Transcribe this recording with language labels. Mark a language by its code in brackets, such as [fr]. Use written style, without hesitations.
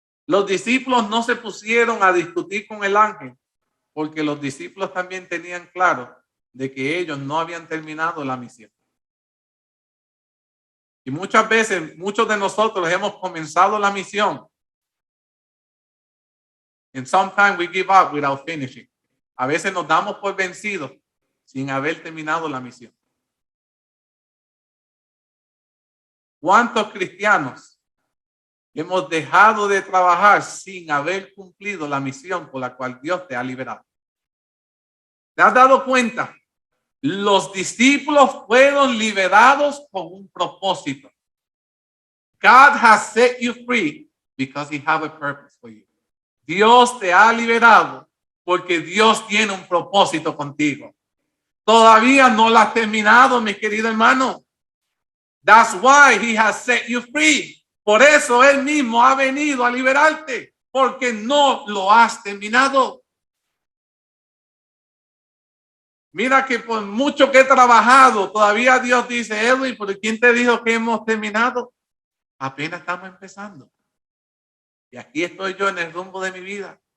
[es] Los discípulos no se pusieron a discutir con el ángel porque los discípulos también tenían claro de que ellos no habían terminado la misión. Y muchas veces, muchos de nosotros hemos comenzado la misión. [en] And sometimes we give up without finishing. [es] A veces nos damos por vencidos sin haber terminado la misión. ¿Cuántos cristianos hemos dejado de trabajar sin haber cumplido la misión por la cual Dios te ha liberado? ¿Te has dado cuenta? Los discípulos fueron liberados con un propósito. [en] God has set you free because he has a purpose for you. [es] Dios te ha liberado porque Dios tiene un propósito contigo. Todavía no lo has terminado, mi querido hermano. [en] That's why he has set you free. [es] Por eso él mismo ha venido a liberarte, porque no lo has terminado. Mira que por mucho que he trabajado, todavía Dios dice, Edwin, ¿pero quién te dijo que hemos terminado? Apenas estamos empezando. Y aquí estoy yo en el rumbo de mi vida.